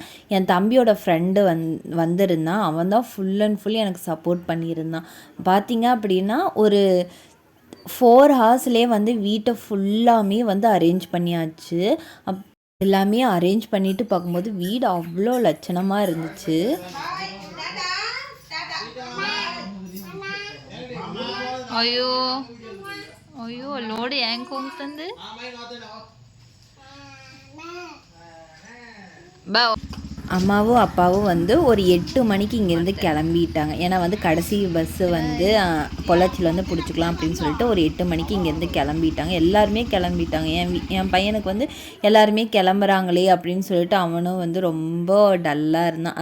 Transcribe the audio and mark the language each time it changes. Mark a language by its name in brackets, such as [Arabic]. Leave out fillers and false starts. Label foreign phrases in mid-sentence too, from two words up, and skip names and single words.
[Tamil] என் தம்பியோட ஃப்ரெண்டு வந்திருந்தான். அவன் தான் [English] full and full [Tamil] எனக்கு சப்போர்ட் பண்ணியிருந்தான். பார்த்திங்க அப்படின்னா ஒரு 4 ஹவர்ஸ்லேயே வந்து வீட்டை ஃபுல்லாமே வந்து அரேஞ்ச் பண்ணியாச்சு. எல்லாமே அரேஞ்ச் பண்ணிட்டு பார்க்கும்போது வீடு அவ்வளோ லட்சணமாக இருந்துச்சு. [Kannada] ಅಯ್ಯೋ ಅಯ್ಯೋ ನೋಡಿ ಹೆಂಗೆ ಹೋಗ್ತಂದು ಬಾ. [Tamil] அம்மாவும் அப்பாவும் வந்து ஒரு 8 மணிக்கு இங்கேருந்து கிளம்பிட்டாங்க. ஏன்னா வந்து கடைசி பஸ்ஸு வந்து பொள்ளாச்சியில் வந்து பிடிச்சிக்கலாம் அப்படின்னு சொல்லிட்டு ஒரு 8 மணிக்கு இங்கேருந்து கிளம்பிட்டாங்க. எல்லாருமே கிளம்பிட்டாங்க. என் பையனுக்கு வந்து எல்லாருமே கிளம்புறாங்களே அப்படின்னு சொல்லிட்டு அவனும் வந்து ரொம்ப டல்லாக இருந்தான்.